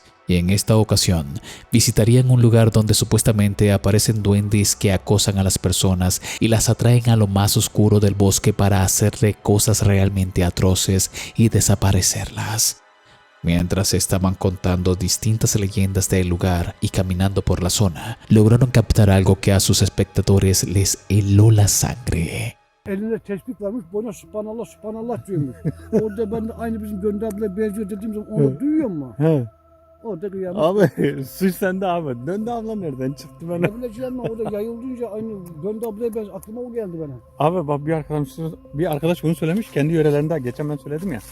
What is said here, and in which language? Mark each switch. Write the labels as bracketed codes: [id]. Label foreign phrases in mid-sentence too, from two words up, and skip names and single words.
[es] Y en esta ocasión visitarían un lugar donde supuestamente aparecen duendes que acosan a las personas y las atraen a lo más oscuro del bosque para hacerle cosas realmente atroces y desaparecerlas. Mientras estaban contando distintas leyendas del lugar y caminando por la zona, lograron captar algo que a sus espectadores les heló la sangre. [tr] Elinde tespih varmış, boyuna [ar] سبحان الله سبحان الله [tr] diyormuş. Orada ben de aynı bizim Gönül ablaya benziyor dediğim zaman onu duyuyor mu? He. Orada kıyamet. Abi suç sende abi. Döndü abla nereden çıktı bana? Ne bileceğim ben orada yayıldınca aynı Gönül ablaya benziyor. Aklıma o geldi bana. Abi bak bir arkadaş bunu söylemiş. Kendi yörelerinde geçen ben söyledim ya.